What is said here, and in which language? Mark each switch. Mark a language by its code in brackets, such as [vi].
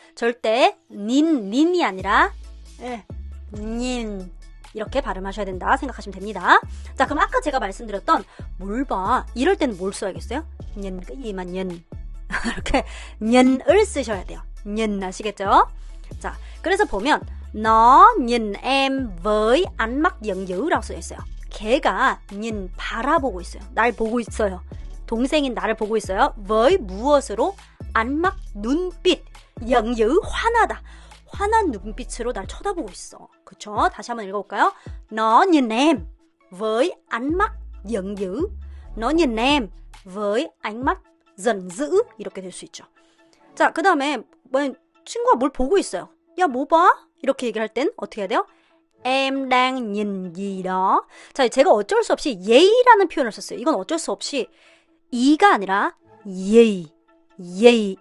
[ko] 절대 nin이 아니라 닌 이렇게 발음하셔야 된다 생각하시면 됩니다. 자, 그럼 아까 제가 말씀드렸던 뭘 봐? 이럴 때는 뭘 써야겠어요? 이만 이렇게 년을 쓰셔야 돼요. 년 아시겠죠? 자, 그래서 보면 [vi] nó nhìn em với ánh mắt giận dữ [ko] 라고 써있어요. 걔가 nhìn 바라보고 있어요. 날 보고 있어요. 동생인 나를 보고 있어요. với 무엇으로? 안막 눈빛. giận dữ 화나다. 화난 눈빛으로 날 쳐다보고 있어. 그쵸? 다시 한번 읽어볼까요? [vi] Nó nhìn em với ánh mắt giận dữ. Nó nhìn em với ánh mắt giận dữ. [ko] 이렇게 될 수 있죠. 자, 그 다음에 친구가 뭘 보고 있어요. 야, 뭐 봐? 이렇게 얘기를 할 땐 어떻게 해야 돼요? [vi] em đang nhìn gì đó. [ko] 자, 제가 어쩔 수 없이 예의라는 표현을 썼어요. 이건 어쩔 수 없이 이가 아니라 예의. 예의.